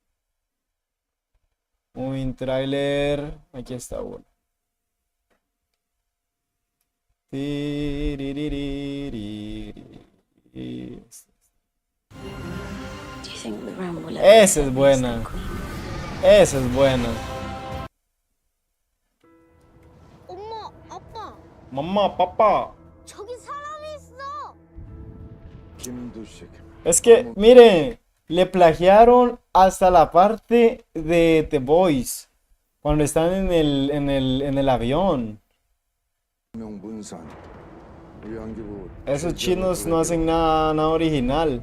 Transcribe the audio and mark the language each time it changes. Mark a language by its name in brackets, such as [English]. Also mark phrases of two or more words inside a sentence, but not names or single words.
[English] Moving trailer. [Spanish] Aquí está uno. Esa es buena. Esa es buena. [Korean] 엄마, 아빠, [Spanish] Mamá, papá. [Korean] 저기 사람이 있어. [Spanish] Es que, miren, le plagiaron hasta la parte de The Boys. Cuando están en el avión. Esos chinos no hacen nada original.